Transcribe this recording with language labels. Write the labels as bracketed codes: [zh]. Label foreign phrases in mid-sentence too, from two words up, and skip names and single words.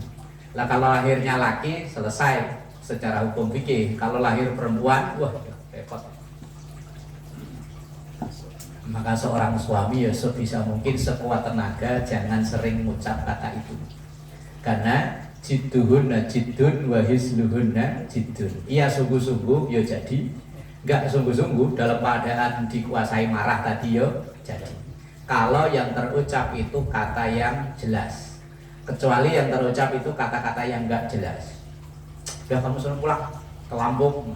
[id] Lah kalau lahirnya laki selesai secara hukum fikih, kalau lahir perempuan, wah repot. Maka seorang suami ya sebisa mungkin sekuat tenaga jangan sering mengucap kata itu. [ar] Karena جدهن جد وهزلهن جد. [id] Iya sungguh-sungguh ya jadi, enggak sungguh-sungguh dalam keadaan dikuasai marah tadi ya jadi. Kalau yang terucap itu kata yang jelas, kecuali yang terucap itu kata-kata yang enggak jelas. Udah kamu suruh pulang ke Lampung.